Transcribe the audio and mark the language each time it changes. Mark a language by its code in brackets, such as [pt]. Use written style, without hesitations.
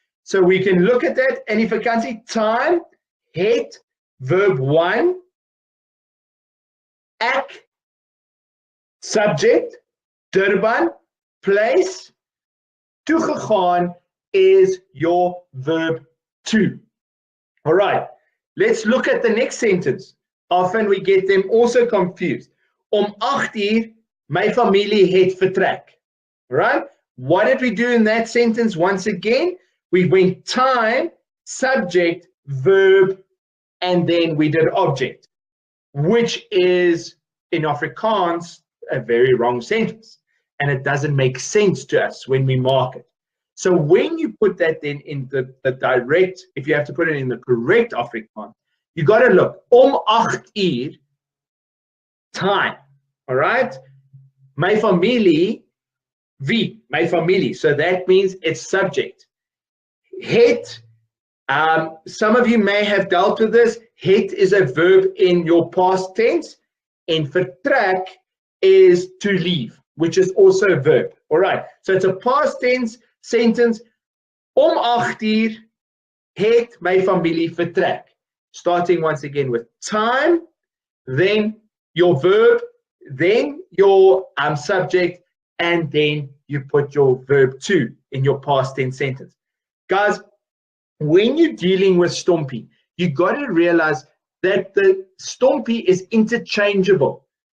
[en] So we can look at that, [af] in die vakansie, [en] time, het, verb one, ek, subject, Durban, place, [af] toe gegaan [en] is your verb to. All right, let's look at the next sentence. Often we get them also confused. [af] Om 8 uur, my familie het vertrek. [en] All right, what did we do in that sentence once again? We went time, subject, verb, and then we did object, which is in Afrikaans a very wrong sentence. And it doesn't make sense to us when we mark it. So when you put that then in the direct, if you have to put it in the correct Afrikaans, you got to look, [af] om 8 uur, [en] time, all right? [af] My familie, wie, my familie. [en] So that means it's subject. Het, some of you may have dealt with this. Het is a verb in your past tense, and vertrek is to leave, which is also a verb. All right. So it's a past tense sentence. [af] Om 8 uur het my familie vertrek. [en] Starting once again with time, then your verb, then your subject, and then you put your verb to in your past tense sentence. Guys, when you're dealing with STOMPI, you got to realize that the STOMPI is interchangeable.